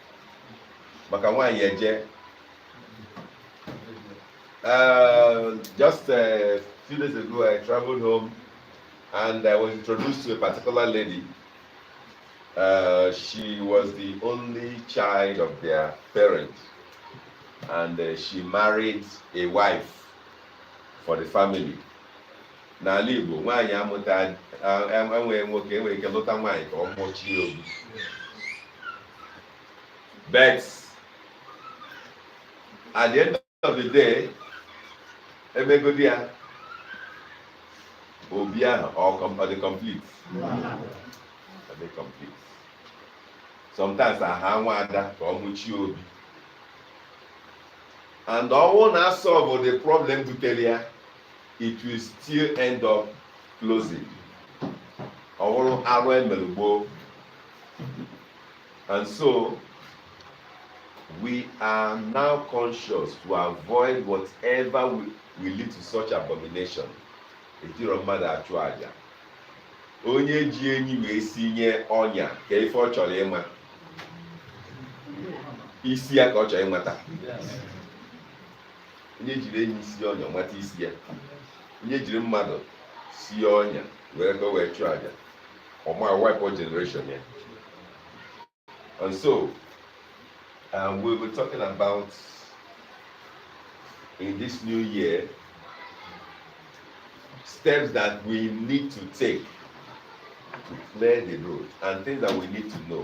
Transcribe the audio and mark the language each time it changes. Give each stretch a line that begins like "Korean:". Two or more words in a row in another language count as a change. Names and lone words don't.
English: Just a few days ago, I traveled home and I was introduced to a particular lady. She was the only child of their parents, and she married a wife for the family.
Igbo: N'ala Igbo, nwaanyị amụta enwere nwoke enwere ike lụta nwaanyị ka ọ mụchie obi.
English: But at the end of the day,
Igbo: emegodi ya obi ahụ
English: or the complete. Are they complete?
Igbo: Sometimes aha nwada ka ọ mụchie obi.
English: And
Igbo: ọnwụ na
English: solve the problem
Igbo: butere ya,
English: it will still end up closing.
Igbo: Ọwụrụ arụ emelugbo.
English: And so we are now conscious to avoid whatever will lead to such abomination.
Igbo: Ejiro mmadụ achụ aja. Onye ji enyi wee sinye ọnya ka ife ọ chọrọ ịma. Isi ya ka ọ chọrọ ịmata. Onye jiri enyi si ọnya mata isi ya. Onye jiri mmadụ si ọnya wee ka wee chụọ aja. Ọ ma wipe generation ya.
English: And so we'll be talking about in this new year steps that we need to take to clear the road and things that we need to know.